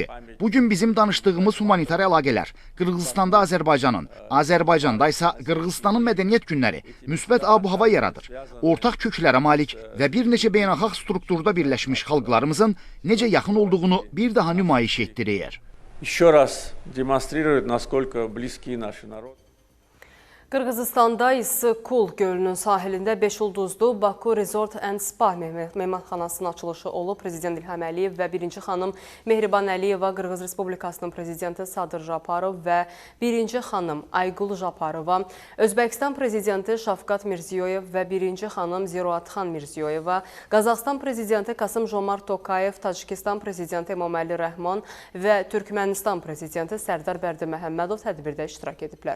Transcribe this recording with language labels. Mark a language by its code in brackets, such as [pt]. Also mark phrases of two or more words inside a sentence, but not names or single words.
[az] Bugün bizim danışdığımız humanitar əlaqələr Qırğızistanda Azərbaycanın, Azərbaycanda isə Qırğızistanın mədəniyyət günləri müsbət ab-hava yaradır. Ortaq köklərə malik və bir neçə beynəlxalq strukturda birləşmiş xalqlarımızın necə yaxın olduğunu bir daha nümayiş etdirir. [ru] Еще раз демонстрирует, насколько близки наши народы. [az] Qırğızistanda İssık-Kul gölünün sahilində 5 ulduzlu Baku Resort and Spa mehmanxanasının açılışı olub. Prezident İlham Əliyev və 1-ci xanım Mehriban Əliyeva, Qırğız Respublikasının prezidenti Sadır Japarov və 1-ci xanım Aygul Japarova, Özbəkistan prezidenti Şafqat Mirziyoyev və 1-ci xanım Ziroatxan Mirziyoyeva, Qazaxıstan prezidenti Kasım-Jomart Tokayev, Tacikistan prezidenti Emomali Rəhman və Türkmənistan prezidenti Sərdar Bərdiməhəmmədov tədbirdə iştirak ediblər.